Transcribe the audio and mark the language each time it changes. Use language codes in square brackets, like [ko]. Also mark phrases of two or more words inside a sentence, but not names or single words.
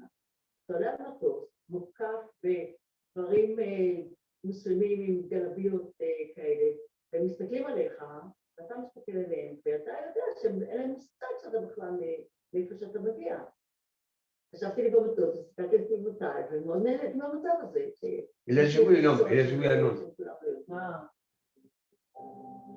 [he] אתה עולה על מטוס, מוקף בדברים מוסלמים עם גלביות כאלה, והם מסתכלים עליך, ואתה מסתכל עליהם, ואתה יודע שאין להם מושג שאתה בכלל מאיפה שאתה מגיע. חשבתי לי במטוס, הסתכלתי על סביבותיי, ומאוד נהנית מהמצב הזה. [fr] Il a joué, non, il a joué à Londres.